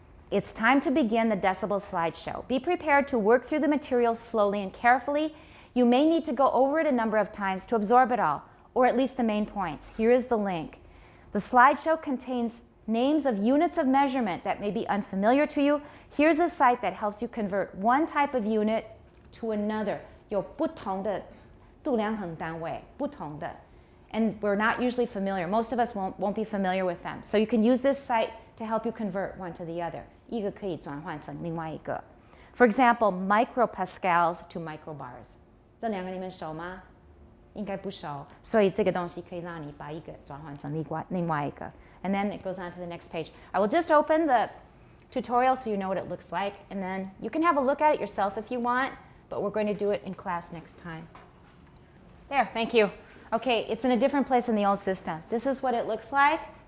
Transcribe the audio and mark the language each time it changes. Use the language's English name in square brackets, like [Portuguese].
[English] It's time to begin the decibel slideshow. Be prepared to work through the material slowly and carefully. You may need to go over it a number of times to absorb it all, or at least the main points. Here is the link. The slideshow contains names of units of measurement that may be unfamiliar to you. Here's a site that helps you convert one type of unit to another. [Chinese] 有不同的度量衡单位，不同的. [English] And we're not usually familiar. Most of us won't be familiar with them. So you can use this site to help you convert one to the other. [Chinese] 一个可以转换成另外一个. [English] For example, micropascals to microbars. [Chinese] 这两个你们熟吗？应该不熟。所以这个东西可以让你把一个转换成另外一个. [English] And then it goes on to the next page. I will just open the tutorial so you know what it looks like. And then you can have a look at it yourself if you want. But we're going to do it in class next time. There, thank you. Okay, it's in a different place in the old system. This is what it looks like.